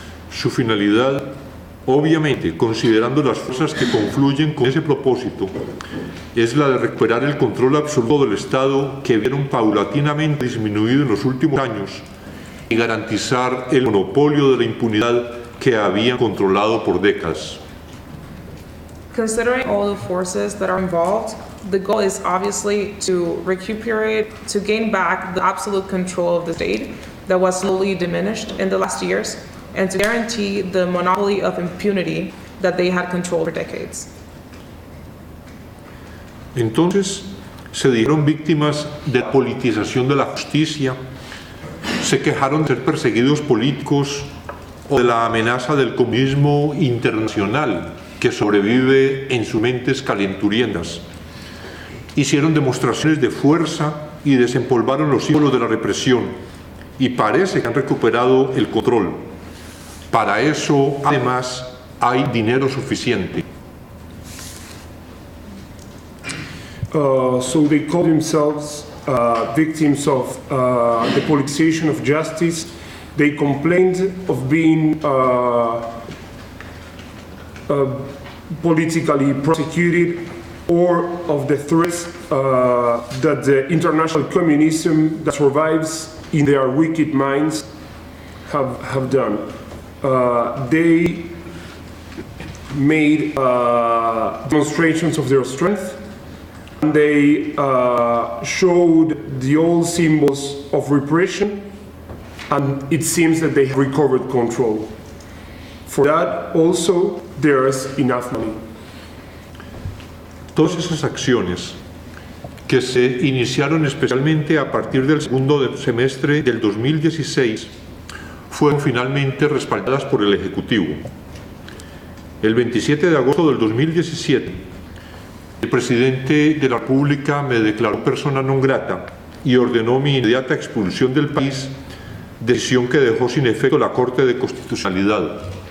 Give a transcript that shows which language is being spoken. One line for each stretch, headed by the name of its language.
Spanish: Su finalidad, obviamente, considerando las fuerzas que confluyen con ese propósito, es la de recuperar el control absoluto del Estado que vieron paulatinamente disminuido en los últimos años y garantizar el monopolio de la impunidad que habían controlado por décadas.
English: Considering all the forces that are involved, the goal is obviously to recuperate, to gain back the absolute control of the state that was slowly diminished in the last years, and to guarantee the monopoly of impunity that they had controlled for decades.
Spanish: Entonces, se dijeron víctimas de la politización de la justicia, se quejaron de ser perseguidos políticos o de la amenaza del comunismo internacional que sobrevive en sus mentes calenturientas. Hicieron demostraciones de fuerza y desempolvaron los símbolos de la represión y parece que han recuperado el control. Para eso, además, hay dinero suficiente.
English: So they call themselves victims of the politicization of justice. They complained of being politically prosecuted or of the threats that the international communism that survives in their wicked minds have done. They made demonstrations of their strength. And they showed the old symbols of repression, and it seems that they have recovered control. For that also, there is enough money.
Spanish: Todas esas acciones que se iniciaron especialmente a partir del segundo semestre del 2016, fueron finalmente respaldadas por el Ejecutivo. El 27 de agosto del 2017, el presidente de la República me declaró persona non grata y ordenó mi inmediata expulsión del país, decisión que dejó sin efecto la Corte de Constitucionalidad.